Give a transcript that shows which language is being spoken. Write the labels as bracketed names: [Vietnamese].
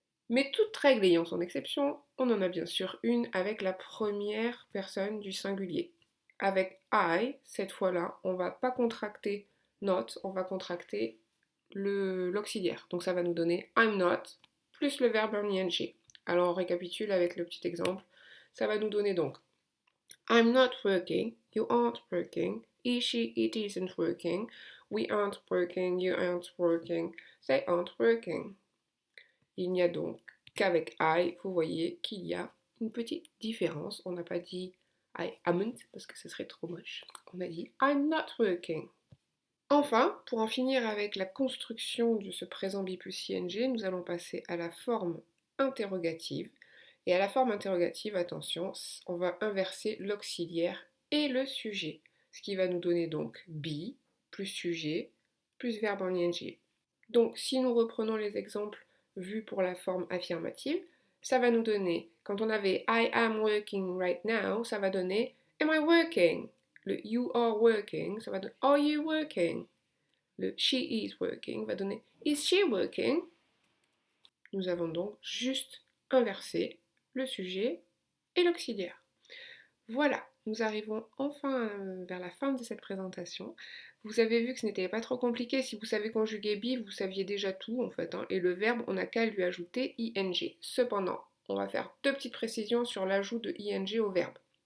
[French] Mais toute règle ayant son exception, on en a bien sûr une avec la première personne du singulier. Avec I, cette fois-là, on va pas contracter not, on va contracter l'auxiliaire. Donc ça va nous donner I'm not plus le verbe en ing. Alors on récapitule avec le petit exemple. Ça va nous donner donc [English] I'm not working, you aren't working, he, she, it isn't working, we aren't working, you aren't working, they aren't working. [French] Il n'y a donc qu'avec I, vous voyez qu'il y a une petite différence. On n'a pas dit I amn't parce que ce serait trop moche. On a dit I'm not working. Enfin, pour en finir avec la construction de ce présent bi plus ing, nous allons passer à la forme interrogative. Et à la forme interrogative, attention, on va inverser l'auxiliaire et le sujet. Ce qui va nous donner donc be plus sujet plus verbe en ing. Donc si nous reprenons les exemples vus pour la forme affirmative, ça va nous donner, quand on avait [English] I am working right now, [French] ça va donner am I working? Le you are working, ça va donner are you working? Le she is working va donner is she working? Nous avons donc juste inversé le sujet et l'auxiliaire. Voilà, nous arrivons enfin vers la fin de cette présentation. Vous avez vu que ce n'était pas trop compliqué. Si vous savez conjuguer be, vous saviez déjà tout en fait. Et le verbe, on n'a qu'à lui ajouter ing. Cependant, on va faire deux petites précisions sur l'ajout de ing au verbe.